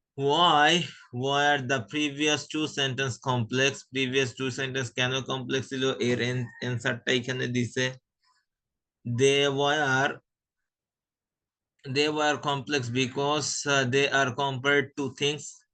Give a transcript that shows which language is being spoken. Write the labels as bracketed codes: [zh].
[en] why are the previous two sentence complex? previous two sentence [bn] কেন complex ছিল এর অ্যানসারটা এখানে দিছে। [en] they were they were complex because they are compared to things